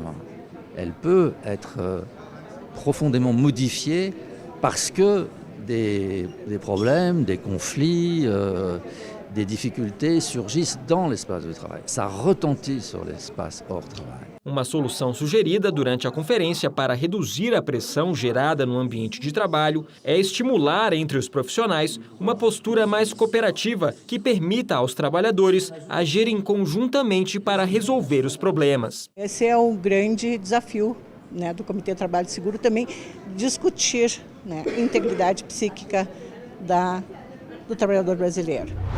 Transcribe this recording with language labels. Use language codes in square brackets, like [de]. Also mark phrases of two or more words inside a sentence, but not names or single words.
[fr] Elle peut être profondément modifiée parce que des problèmes, des conflits, des difficultés surgissent dans l'espace de travail. Ça retentit sur l'espace hors travail. [pt] Uma solução sugerida durante a conferência para reduzir a pressão gerada no ambiente de trabalho é estimular entre os profissionais uma postura mais cooperativa que permita aos trabalhadores agirem conjuntamente para resolver os problemas. Esse é o grande desafio, né, do Comitê de Trabalho Seguro, também discutir, né, integridade psíquica do trabalhador brasileiro.